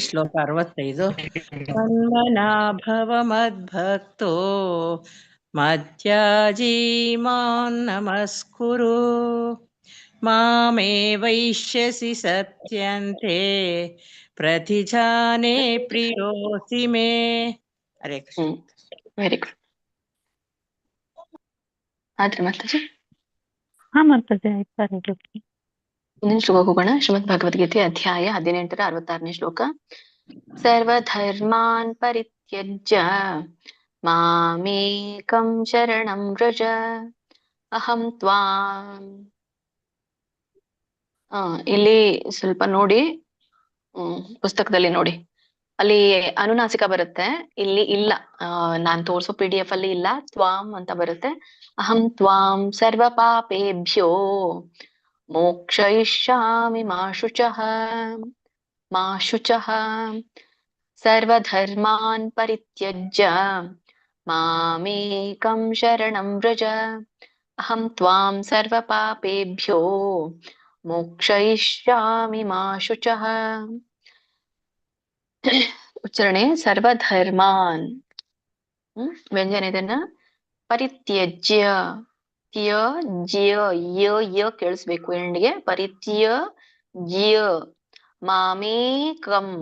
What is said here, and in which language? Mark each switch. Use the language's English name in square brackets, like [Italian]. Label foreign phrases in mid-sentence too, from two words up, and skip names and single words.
[Sanskrit] ಶ್ಲೋಕ 65 ಮನ್ಮನಾಭವ ಮದ್ಭಕ್ತೋ ಮಧ್ಯಾಜಿ ಮಾಂ ನಮಸ್ಕುರು ಮಾಮೇ ವೈಶ್ಯಸಿ ಸತ್ಯಂತೆ ಪ್ರತಿಜಾನೆ ಪ್ರಿಯೋಸಿ ಮೇ. ಹರೇ ಕೃಷ್ಣ. [English] very good. [Kannada] ಆದ್ರೆ ಮಾತಾಜಿ ಹಾ ಮಾತಾಜಿ ಆಯ್ತು. [English] very good. [Kannada] ಮುಂದಿನ ಶ್ಲೋಕ ಹೋಗೋಣ. ಶ್ರೀಮದ್ ಭಗವದ್ಗೀತೆ ಅಧ್ಯಾಯ 18 66ನೇ ಶ್ಲೋಕ. [Sanskrit] ಸರ್ವಧರ್ಮಾನ್ ಪರಿತ್ಯಜ್ಯ ಮಾಮೇಕಂ ಶರಣಂ ವ್ರಜ ಅಹಂ ತ್ವಾಂ. [Kannada] ಇಲ್ಲಿ ಸ್ವಲ್ಪ ನೋಡಿ, ಪುಸ್ತಕದಲ್ಲಿ ನೋಡಿ, ಅಲ್ಲಿ ಅನುನಾಸಿಕ ಬರುತ್ತೆ, ಇಲ್ಲಿ ಇಲ್ಲ. ನಾನ್ ತೋರ್ಸೋ PDF ಅಲ್ಲಿ ಇಲ್ಲ, ತ್ವಾಂ ಅಂತ ಬರುತ್ತೆ. [Sanskrit] ಅಹಂ ತ್ವಾಂ ಸರ್ವ ಪಾಪೇಭ್ಯೋ ಮೋಕ್ಷಯಿಷ್ಯಾಮಿ ಮಾ ಶುಚಃ ಮಾ ಶುಚಃ ಸರ್ವಧರ್ಮಾನ್ ಪರಿತ್ಯಜ್ಯ ಮಾಮೇಕಂ ಶರಣಂ ವ್ರಜ ಅಹಂ ತ್ವಾಂ ಸರ್ವ ಪಾಪೇಭ್ಯೋ ಮೋಕ್ಷಯಿಷ್ಯಾಮಿ ಮಾ ಶುಚಃ. [Kannada] ಉಚ್ಚಾರಣೆ ಸರ್ವಧರ್ಮಾನ್, ವ್ಯಂಜನ ಇದನ್ನ ಪರಿತ್ಯಜ್ಯ, ತ್ಯ ಕೇಳಿಸ್ಬೇಕು ಎಂಡಿಗೆ, [Sanskrit] ಪರಿತ್ಯಜ್ಯ ಮಾಮೇಕಂ.